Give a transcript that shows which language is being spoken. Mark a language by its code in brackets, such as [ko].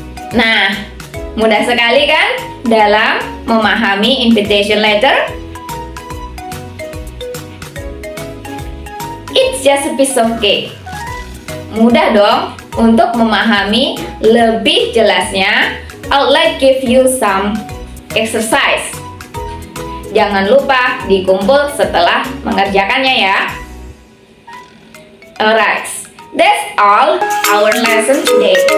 [id] Nah, mudah sekali kan dalam memahami invitation letter? [en] It's just a piece of cake. [id] Mudah dong untuk memahami lebih jelasnya. [en] I'll like give you some exercise. [id] Jangan lupa dikumpul setelah mengerjakannya ya. [en] Alright, that's all our lesson today.